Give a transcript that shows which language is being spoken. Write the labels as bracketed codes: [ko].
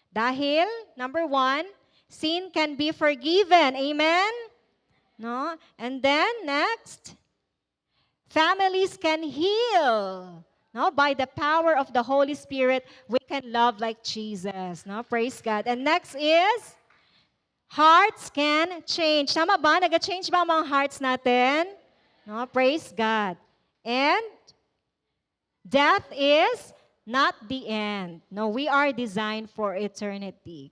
[en] Dahil, number 1, sin can be forgiven. Amen? No? And then, next, families can heal. No? By the power of the Holy Spirit, we can love like Jesus. No? Praise God. And next is, hearts can change. [tl] Tama ba? Nag-change ba ang mga hearts natin? [en] No? Praise God. And death is not the end. No, we are designed for eternity.